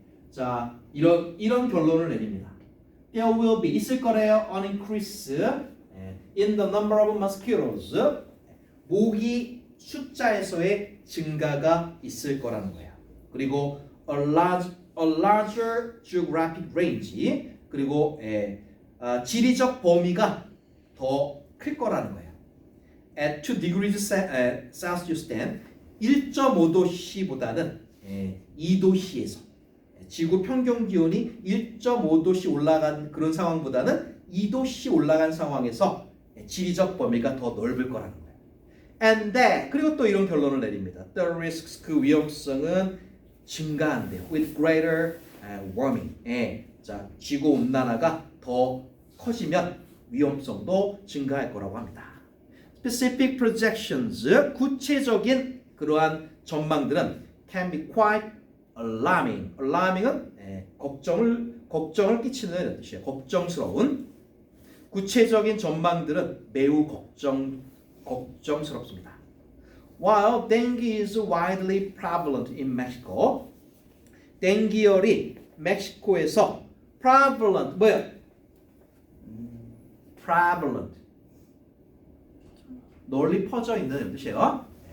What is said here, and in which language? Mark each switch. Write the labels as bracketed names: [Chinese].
[Korean] 자, 이런 결론을 내립니다. [English] There will be [Korean] 있을 거래요. [English] An increase in the number of mosquitoes. [Korean] 모기 숫자에서의 증가가 있을 거라는 거예요. [English] 그리고 a larger geographic range. [Korean] 그리고 지리적 범위가 더 클 거라는 거예요. [English] At 2 degrees Celsius then [Korean] 1.5도씨보다는 2도씨에서 지구 평균 기온이 1.5도씨 올라간 그런 상황보다는 2도씨 올라간 상황에서 지리적 범위가 더 넓을 거라는 거예요. [English] And that, [Korean] 그리고 또 이런 결론을 내립니다. [English] The risks, [Korean] 그 위험성은 증가한대요. [English] With greater warming. [Korean] 자, 지구 온난화가 더 커지면 위험성도 증가할 거라고 합니다. [English] Specific projections, [Korean] 구체적인 그러한 전망들은 [English] can be quite alarming. [Korean] alarming은 걱정을 끼치는 뜻이에요. 걱정스러운. 구체적인 전망들은 매우 걱정스럽습니다. [English] While dengue is widely prevalent in Mexico, [Korean] 댕기열이 멕시코에서 [English] prevalent [Korean] 뭐야? prevalent 널리 퍼져 있는 뜻이에요.